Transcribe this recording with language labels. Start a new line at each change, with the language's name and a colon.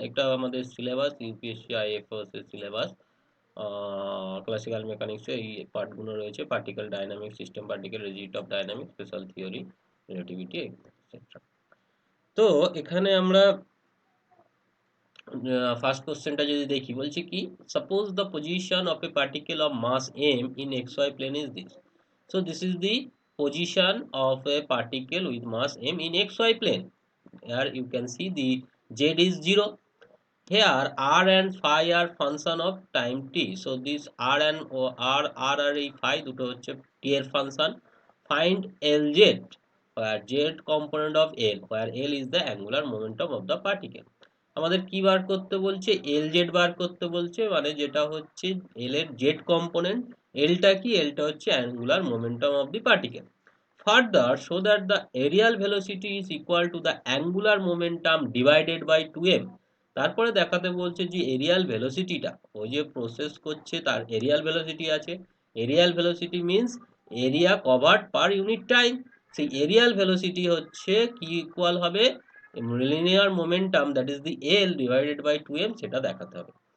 Bangla: এটা আমাদের syllabus, UPSC আইএফওএস এর সিলেবাস। ক্লাসিক্যাল মেকানিক্সে এই পার্টগুলো রয়েছে: particle dynamics, system particle, rigid of dynamics, special theory, relativity, etcetera. তো এখানে আমরা ফার্স্ট কোশ্চেনটা যদি দেখি, বলছে কি,
English: Suppose the position of a particle of mass m in xy plane is this. So this is the position of a particle with mass m in xy plane. Here you can see the z is 0. Here r and phi are function of time t. So this r and r
Bangla: আর এই phi দুটো হচ্ছে t এর function.
English: Find Lz, where z component of L, where L is the angular momentum of the particle.
Bangla: আমাদের কি বার করতে বলছে? Lz বার করতে বলছে, মানে যেটা হচ্ছে L এর z কম্পোনেন্ট। Lটা কি? Lটা হচ্ছে
English: angular momentum of the particle. Further, show that the aerial velocity is equal to the angular momentum divided by 2m.
Bangla: তারপরে দেখাতে বলছে যে এরিয়াল ভেলোসিটিটা, ও যে প্রসেস করছে তার এরিয়াল ভেলোসিটি আছে। Arial velocity means area covered per unit time. সেই Arial velocity হচ্ছে কি ইকুয়াল হবে linear momentum,
English: that is the L divided by 2m,
Bangla: সেটা দেখাতে হবে।